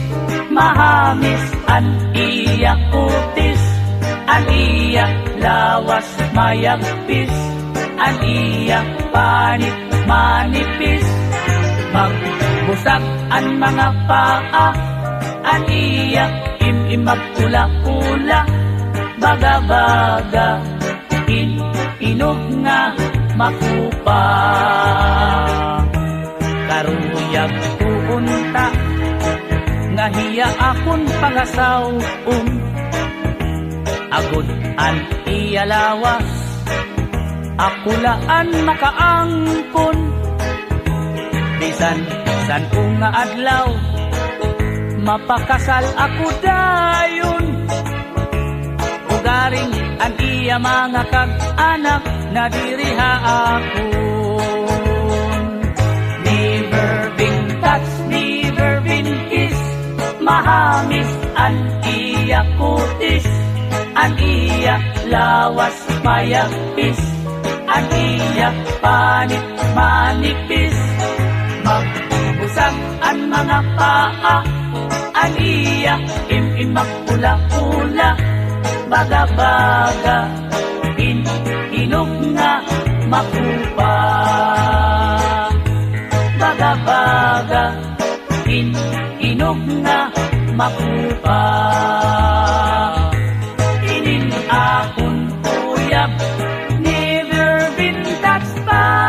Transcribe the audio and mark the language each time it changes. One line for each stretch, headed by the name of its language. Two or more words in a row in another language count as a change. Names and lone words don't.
Masbatenyo: Mahamis ang iya kutis, ang iya lawas mayagpis, ang iya panit manipis. Magbusag ang mga paa, ang iya imimak kula-kula, baga-baga, inog nga makupa. Karuyag puunta, nga hiya akon pangasaw-on, agod an iya lawas, ako laan makaangkon. Bisan san nga adlaw, mapakasal ako dayon. Ugaring an iya mga kag-anak, na diriha akon.
English: Never been touched, never been kissed.
Masbatenyo: Mahamis ang iya kutis, ang iya lawas mayagpis, ang iya panit manipis. Magbusag ang mga paa, ang iya imimak kula-kula, baga-baga, inog nga makupa. Baga-baga, inog nga makupa. Inin akon uyab,
English: never been touched pa.